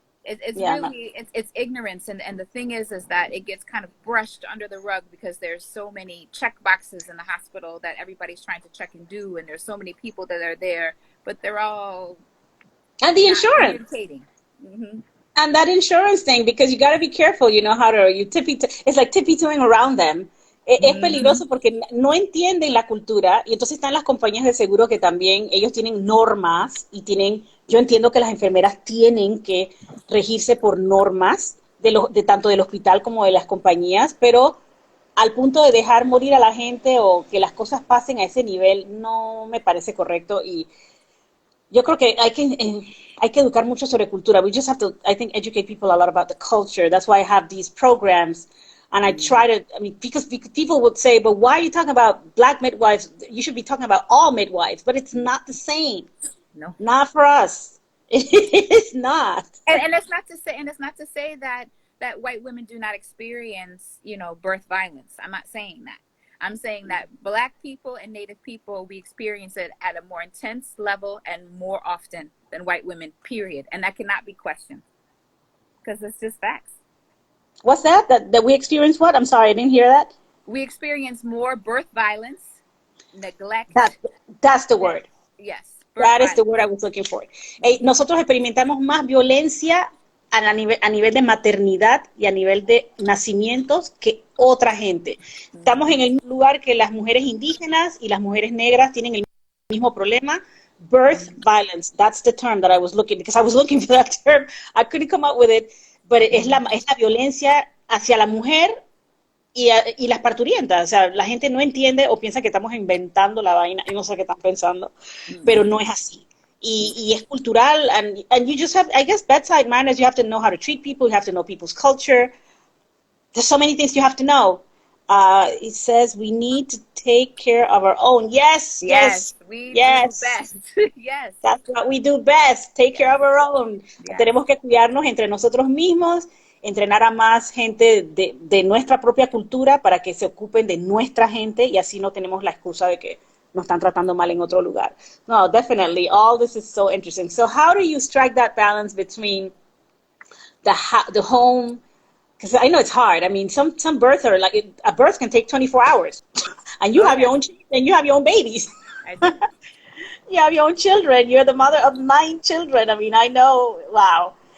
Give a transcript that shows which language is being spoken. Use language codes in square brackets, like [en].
[en] It's really it's ignorance, and the thing is that it gets kind of brushed under the rug because there's so many check boxes in the hospital that everybody's trying to check and do, and there's so many people that are there, but they're all. And the insurance. And that insurance thing, because you got to be careful, it's like tippy-toeing around them. [es] Es peligroso porque no entienden la cultura, y entonces están las compañías de seguro que también ellos tienen normas y yo entiendo que las enfermeras tienen que regirse por normas de tanto del hospital como de las compañías, pero al punto de dejar morir a la gente o que las cosas pasen a ese nivel no me parece correcto, y yo creo que hay que hay que educar mucho sobre cultura. [en] We just have to, I think, educate people a lot about the culture. That's why I have these programs. And I try to, I mean, because people would say, but why are you talking about black midwives? You should be talking about all midwives. But it's not the same. No. Not for us. It's not. And it's not to say that white women do not experience, birth violence. I'm not saying that. I'm saying that Black people and Native people, we experience it at a more intense level and more often than white women, period. And that cannot be questioned because it's just facts. What's that? That we experience what? I'm sorry, I didn't hear that. We experience more birth violence, neglect. That's the word. Yes. That is the word I was looking for. [es] Nosotros experimentamos más violencia a nivel de maternidad y a nivel de nacimientos que otra gente. Estamos en el mismo lugar que las mujeres indígenas y las mujeres negras tienen el mismo problema. [en] Birth violence, that's the term that I was looking, because I was looking for that term. I couldn't come up with it, but [es] es la violencia hacia la mujer y las parturientas. O sea, la gente no entiende o piensa que estamos inventando la vaina, y no sé qué están pensando, pero no es así. Y es cultural, [en] and you just have, I guess, bedside manners. You have to know how to treat people, you have to know people's culture. There's so many things you have to know. It says we need to take care of our own. Yes. We do best. Yes. That's what we do best, take care of our own. Yes. [es] Tenemos que cuidarnos entre nosotros mismos, entrenar a más gente de nuestra propia cultura para que se ocupen de nuestra gente y así no tenemos la excusa de que nos están tratando mal en otro lugar. [en] No, definitely, all this is so interesting. So how do you strike that balance between the home? Because I know it's hard. I mean, some births are like, a birth can take 24 hours, and you have your own babies. I do. You have your own children. You're the mother of 9 children. I mean, I know. Wow.